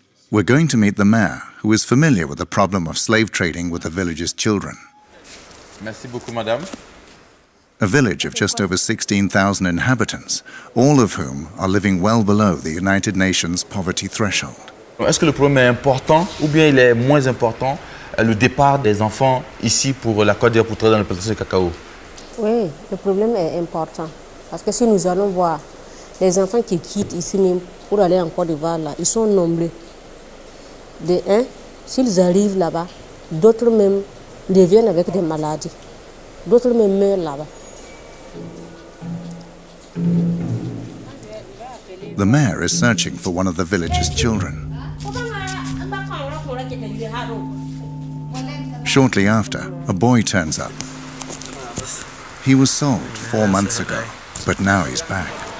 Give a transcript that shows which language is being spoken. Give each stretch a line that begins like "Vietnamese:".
English: We're going to meet the mayor, who is familiar with the problem of slave trading with the village's children.
French: Merci beaucoup, madame.
English: A village of just over 16,000 inhabitants, all of whom are living well below the United Nations poverty threshold.
French: Est-ce que le problème est important ou bien il est moins important, le départ des enfants ici pour la Côte d'Ivoire pour travailler dans la plantation de cacao? Oui, le problème est important. Parce que si nous allons voir les enfants qui quittent ici même pour aller en Côte d'Ivoire, là, ils sont nombreux. De un, s'ils arrivent là-bas, d'autres même reviennent avec des maladies. D'autres même meurent là-bas.
English: The mayor is searching for one of the village's children. Shortly after, a boy turns up. He was sold 4 months ago, but now he's back.